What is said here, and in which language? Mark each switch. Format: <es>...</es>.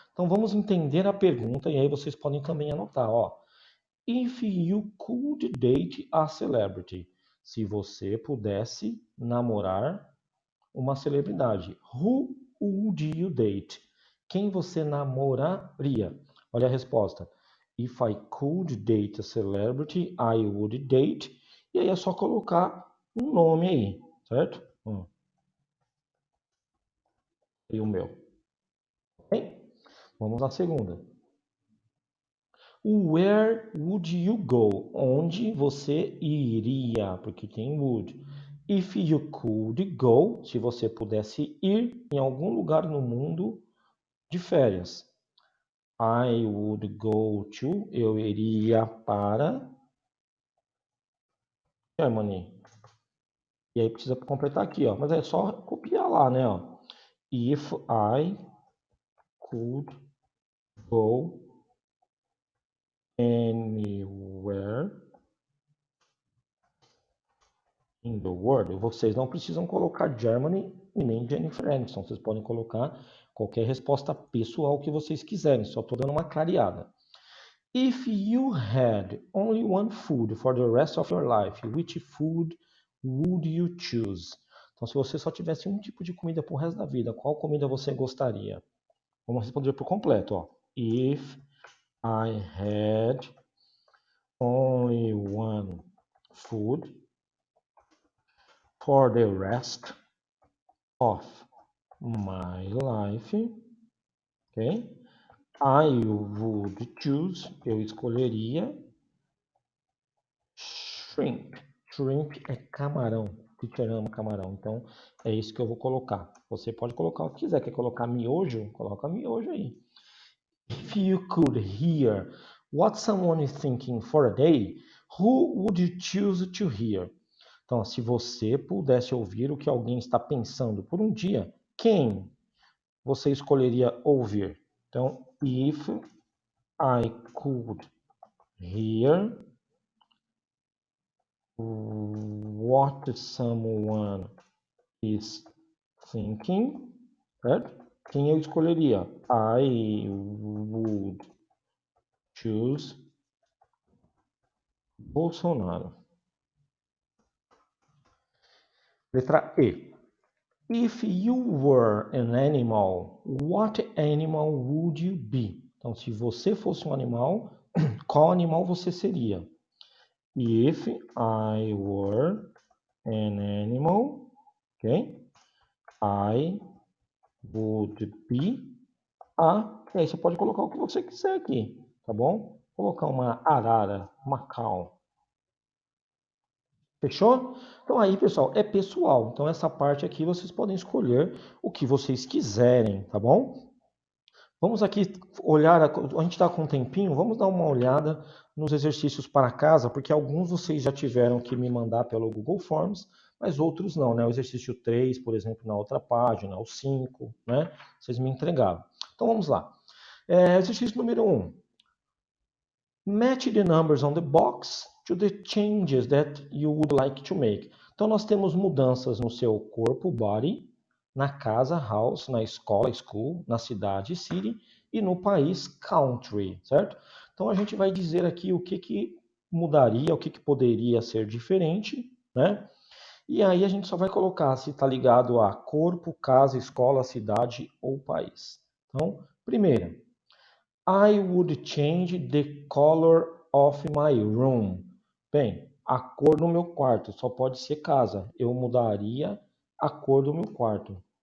<pt>Então vamos entender a pergunta e aí vocês podem também anotar, ó.</pt> <en>If you could date a celebrity,</en> <pt>se você pudesse namorar uma celebridade,</pt> <en>who would you date?</en> <pt>Quem você namoraria? Olha a resposta.</pt> <en>If I could date a celebrity, I would date.</en> <pt>E aí é só colocar um nome aí, certo? E o meu. Bem, vamos à segunda.</pt> <en>Where would you go?</en> <pt>Onde você iria? Porque tem would.</pt> <en>If you could go,</en> <pt>se você pudesse ir em algum lugar no mundo de férias.</pt> <en>I would go to,</en> <pt>eu iria para</pt> <en>Germany.</en> <pt>E aí precisa completar aqui, ó. Mas é só copiar lá, né, ó.</pt> <en>If I could go anywhere in the world,</en> <pt>vocês não precisam colocar Germany e nem Jennifer Aniston. Vocês podem colocar qualquer resposta pessoal que vocês quiserem. Só estou dando uma clareada.</pt> <en>If you had only one food for the rest of your life, which food would you choose?</en> <pt>Então, se você só tivesse um tipo de comida pro resto da vida, qual comida você gostaria? Vamos responder por completo, ó.</pt> <en>If I had only one food for the rest of my life, ok? I would choose,</en> <pt>eu escolheria</pt> <en>shrimp.</en> <pt>Shrimp é camarão. Teacher ama camarão. Então, é isso que eu vou colocar. Você pode colocar o que quiser. Quer colocar miojo? Coloca miojo aí.</pt> <en>If you could hear what someone is thinking for a day, who would you choose to hear?</en> <pt>Então, se você pudesse ouvir o que alguém está pensando por um dia, quem você escolheria ouvir? Então,</pt> <en>if I could hear what someone is thinking,</en> <pt>certo? Quem eu escolheria?</pt> <en>I would choose Bolsonaro.</en> <pt>Letra E.</pt> <en>If you were an animal, what animal would you be?</en> <pt>Então, se você fosse um animal, qual animal você seria?</pt> <en>If I were an animal, ok? I would be a...</en> <pt>E aí você pode colocar o que você quiser aqui, tá bom? Vou colocar uma arara, macaco. Fechou? Então aí, pessoal, é pessoal. Então essa parte aqui vocês podem escolher o que vocês quiserem, tá bom? Vamos aqui olhar, a gente está com um tempinho, vamos dar uma olhada nos exercícios para casa, porque alguns vocês já tiveram que me mandar pelo Google Forms, mas outros não, né? O exercício 3, por exemplo, na outra página, o 5, né? Vocês me entregaram. Então vamos lá. Exercício número 1.</pt> <en>Match the numbers on the box to the changes that you would like to make.</en> <pt>Então nós temos mudanças no seu corpo, body, na casa, house, na escola, school, na cidade, city, e no país, country, certo? Então a gente vai dizer aqui o que mudaria, o que poderia ser diferente, né? E aí a gente só vai colocar se está ligado a corpo, casa, escola, cidade ou país. Então, primeiro,</pt> <en>I would change the color of my room.</en> <pt>Bem, a cor do meu quarto só pode ser casa. Eu mudaria a cor do meu quarto.</pt>